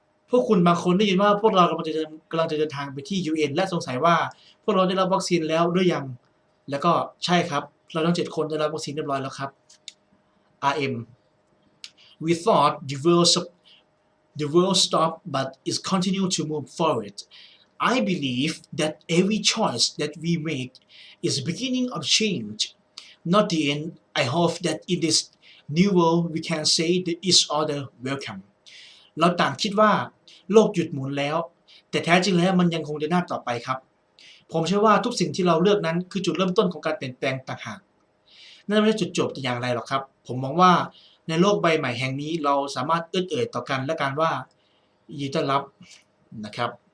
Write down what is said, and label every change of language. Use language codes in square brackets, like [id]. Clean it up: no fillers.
[th] พวกคุณบางคนได้ยินว่าพวกเรากำลังจะเดินทางไปที่ UN และสงสัยว่าพวกเราได้รับวัคซีนแล้วหรือยังแล้วก็ใช่ครับเราทั้ง7คนได้รับวัคซีนเรียบร้อยแล้วครับ RM [en] We thought the world stopped but is continue to move forward. I believe that every choice that we make is the beginning of change, not the end. I hope that in this new world we can say that each other welcome. [th] เราต่างคิดว่าโลกหยุดหมุนแล้วแต่แท้จริงแล้วมันยังคงเดินหน้าต่อไปครับผมเชื่อว่าทุกสิ่งที่เราเลือกนั้นคือจุดเริ่มต้นของการเปลี่ยนแปลงต่างหากนั่นไม่ใช่จุดจบแต่อย่างไรหรอกครับผมมองว่าในโลกใบใหม่แห่งนี้เราสามารถเอ่ยต่อกันและกันว่ายินดีต้อนรับนะครับ